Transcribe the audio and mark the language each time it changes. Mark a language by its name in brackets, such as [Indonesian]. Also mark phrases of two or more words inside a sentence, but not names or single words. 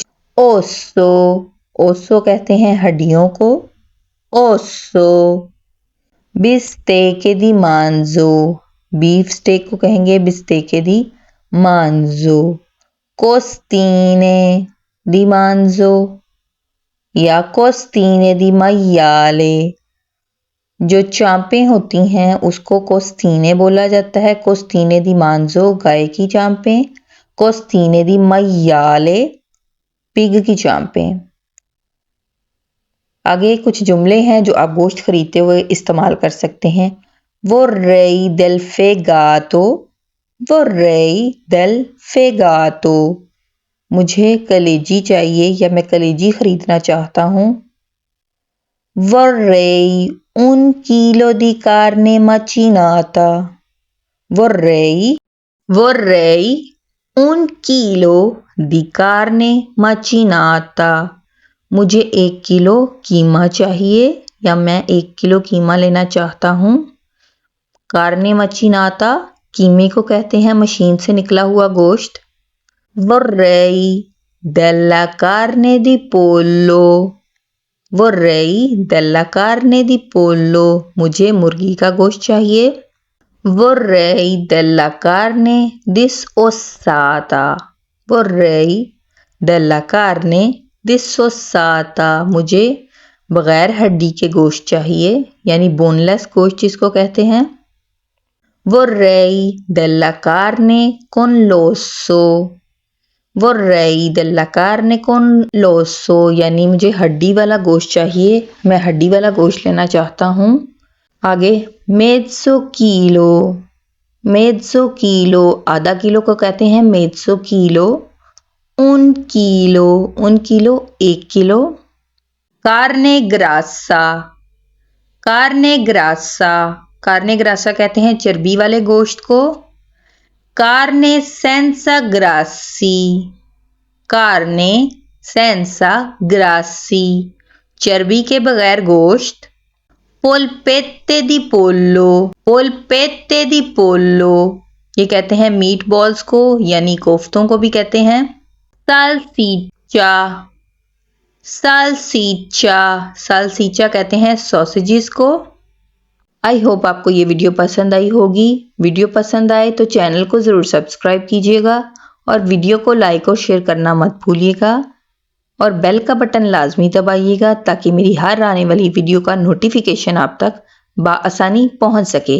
[Hindi] ओसो, ओसो कहते हैं हड्डियों को, ओसो। [Italian] bistecca di manzo, [English] beef steak [Hindi] को कहेंगे [Italian] bistecca di manzo. costine di manzo या costine di maiale। [Hindi] जो चांपें होती हैं उसको कोस्तीने बोला जाता है। [Italian] costine di manzo [Hindi] गाय की चांपें, [Italian] costine di maiale [Hindi] पिग की चांपें। आगे कुछ जुमले हैं जो आप गोश्त खरीदते हुए इस्तेमाल कर सकते हैं। [Italian] Vorrei del fegato, vorrei del fegato। [Hindi] मुझे कलेजी चाहिए या मैं कलेजी खरीदना चाहता हूँ। [Italian] Vorrei un chilo di carne macinata। Vorrei un chilo di carne macinata। [Hindi] मुझे 1 किलो कीमा चाहिए या मैं 1 किलो कीमा लेना चाहता हूँ। [Italian] carne macinata [Hindi] कीमे को कहते हैं मशीन से निकला हुआ गोश्त। [Italian] Vorrei della carne di pollo। Vorrei della carne di pollo। [Hindi] मुझे मुर्गी का गोश्त चाहिए। [Italian] Vorrei della carne disossata। Vorrei della carne disossata। [Hindi] मुझे बगैर हड्डी के गोश्त चाहिए यानी बोनलेस गोश्त जिसको कहते हैं। [Italian] Vorrei della carne con l'osso। Vorrei della carne con l'osso [Hindi] यानी मुझे हड्डी वाला गोश्त चाहिए, मैं हड्डी वाला गोश्त लेना चाहता हूँ। आगे [Italian] mezzo chilo। mezzo chilo [Hindi] आधा किलो को कहते हैं [Italian] mezzo chilo। un chilo [Hindi] 1 किलो। [Italian] carne grassa। carne grassa [Hindi] कहते हैं चर्बी वाले गोश्त को। [Italian] carne senza grassi। carne senza grassi [Hindi] चर्बी के बगैर गोश्त। [Italian] polpette di pollo। polpette di pollo [Hindi] ये कहते हैं [English] meat balls [Hindi] को यानी कोफ्तों को भी कहते हैं। salsiccia। salsiccia कहते हैं सॉसेजेस को। [English] I hope [Hindi] आपको ये वीडियो पसंद आई होगी। वीडियो पसंद आए तो चैनल को ज़रूर सब्सक्राइब कीजिएगा और वीडियो को लाइक और शेयर करना मत भूलिएगा और बेल का बटन लाजमी दबाइएगा ताकि मेरी हर आने वाली वीडियो का नोटिफिकेशन आप तक बआसानी पहुंच सके।